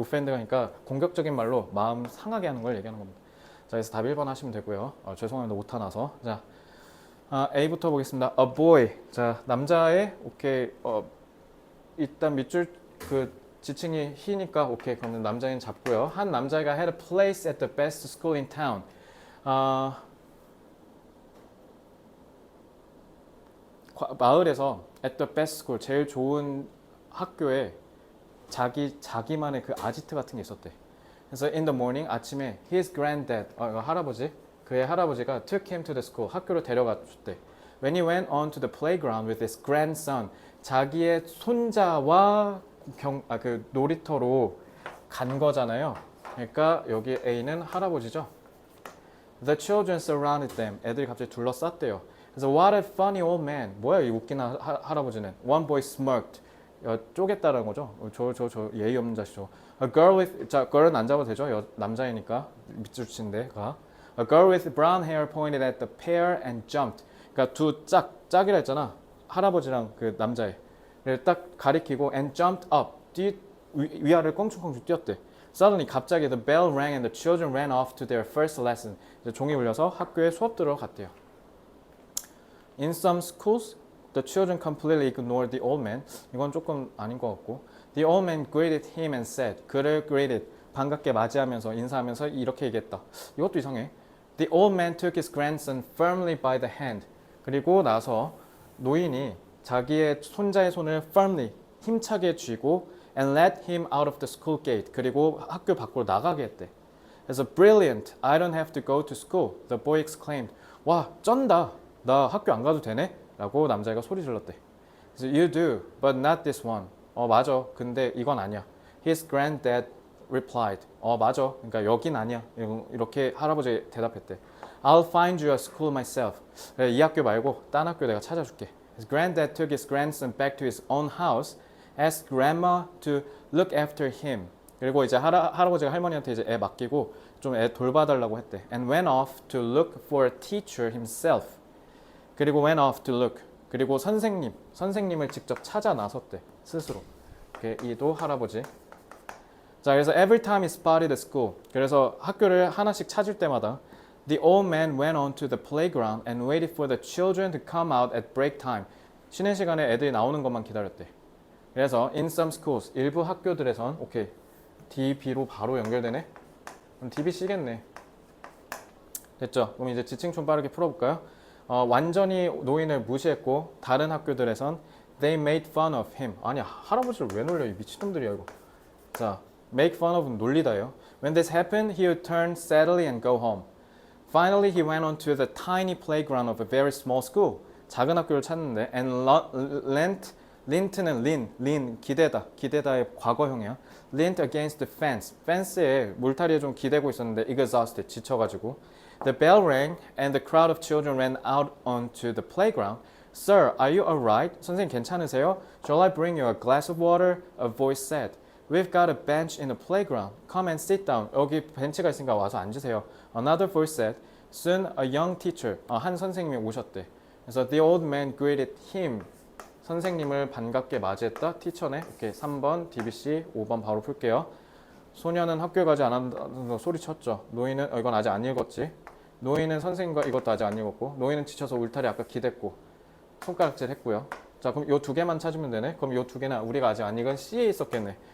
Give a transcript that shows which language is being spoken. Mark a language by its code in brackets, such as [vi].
[ko] offend가 그러니까 공격적인 말로 마음 상하게 하는 걸 얘기하는 겁니다. 자, 그래서 답 1번 하시면 되고요. 죄송합니다. 오타 나서. 자, A부터 보겠습니다. [en] A boy. [ko] 자, 남자의 오케이. 일단 밑줄 그 지칭이 he니까 오케이. 그러면 남자인 잡고요. 한 남자애가 [en] had a place at the best school in town. [ko] 마을에서 [en] at the best school [ko] 제일 좋은 학교에 자기만의 그 아지트 같은 게 있었대. 그래서 [en] in the morning [ko] 아침에 [en] his granddad [ko] 할아버지 그의 할아버지가 [en] took him to the school [ko] 학교로 데려가 줬대. [en] When he went on to the playground with his grandson [ko] 자기의 손자와 그 놀이터로 간 거잖아요. 그러니까 여기 A는 할아버지죠. [en] The children surrounded them. [ko] 애들이 갑자기 둘러쌌대요. 그래서 [en] what a funny old man. [ko] 뭐야 이 웃긴 할아버지는. [en] One boy smirked. [ko] 쪼갰다라는 거죠. 저 예의 없는 자식죠. [en] A girl with [ko] 자 girl은 안 잡아도 되죠. 남자이니까 밑줄치인데 가. [en] A girl with brown hair pointed at the pair and jumped. [ko] 그러니까 두 짝이라 했잖아. 할아버지랑 그 남자애를 딱 가리키고 [en] and jumped up. [ko] 위아래를 껑충껑충 뛰었대. [en] Suddenly [ko] 갑자기 [en] the bell rang and the children ran off to their first lesson. [ko] 이제 종이 울려서 학교에 수업 들어갔대요. [en] In some schools, the children completely ignored the old man. [ko] 이건 조금 아닌 것 같고. [en] The old man greeted him and said. [ko] 그를 greeted. 반갑게 맞이하면서 인사하면서 이렇게 얘기했다. 이것도 이상해. [en] The old man took his grandson firmly by the hand. [ko] 그리고 나서 노인이 자기의 손자의 손을 [en] firmly [ko] 힘차게 쥐고 [en] and led him out of the school gate. [ko] 그리고 학교 밖으로 나가게 했대. 그래서 brilliant. [en] I don't have to go to school. The boy exclaimed. [ko] 와, 쩐다. 나 학교 안 가도 되네? 라고 남자애가 소리 질렀대. [en] 그래서 you do, but not this one. [ko] 맞아. 근데 이건 아니야. [en] His granddad replied. [ko] 맞아. 그러니까 여긴 아니야. 이렇게 할아버지 대답했대. [en] I'll find you a school myself. [ko] 그래, 이 학교 말고 딴 학교 내가 찾아줄게. [en] His granddad took his grandson back to his own house, asked grandma to look after him. [ko] 그리고 이제 할아버지가 할머니한테 이제 애 맡기고 좀 애 돌봐달라고 했대. [en] And went off to look for a teacher himself. [ko] 그리고 [en] went off to look. [ko] 그리고 선생님을 직접 찾아 나섰대. 스스로. 이도 할아버지. 자, 그래서 [en] every time he spotted a school. [ko] 그래서 학교를 하나씩 찾을 때마다 [en] the old man went on to the playground and waited for the children to come out at break time. [ko] 쉬는 시간에 애들이 나오는 것만 기다렸대. 그래서 [en] in some schools [ko] 일부 학교들에선 오케이. DB로 바로 연결되네. 그럼 DB C겠네. 됐죠? 그럼 이제 지칭 좀 빠르게 풀어볼까요? 완전히 노인을 무시했고 다른 학교들에선 [en] they made fun of him. [ko] 아니 할아버지를 왜 놀려? 이 미친놈들이야 이거. 자, [en] make fun of [ko] 놀리다예요. [en] When this happened, he would turn sadly and go home. Finally, he went on to the tiny playground of a very small school. [ko] 작은 학교를 찾는데 [en] and leant [ko] 는 lean 기대다의 과거형이야. [en] leaned against the fence. [ko] 펜스에 물타리에 좀 기대고 있었는데 exhausted 지쳐가지고. [en] The bell rang and the crowd of children ran out onto the playground. Sir, are you alright? [ko] 선생님 괜찮으세요? [en] Shall I bring you a glass of water? A voice said. We've got a bench in the playground. Come and sit down. [ko] 여기 벤치가 있으니까 와서 앉으세요. [en] Another voice said. Soon a young teacher. [ko] 한 선생님이 오셨대. 그래서 [en] the old man greeted him. [ko] 선생님을 반갑게 맞이했다. 티처네. 오케이. 3번 DBC 5번 바로 풀게요. 소녀는 학교에 가지 않았다는 소리쳤죠. 노인은 이건 아직 안 읽었지. 노인은 선생님과 이것도 아직 안 읽었고 노인은 지쳐서 울타리 아까 기댔고 손가락질 했고요. 자, 그럼 요 두 개만 찾으면 되네. 그럼 요 두 개는 우리가 아직 안 읽은 C에 있었겠네.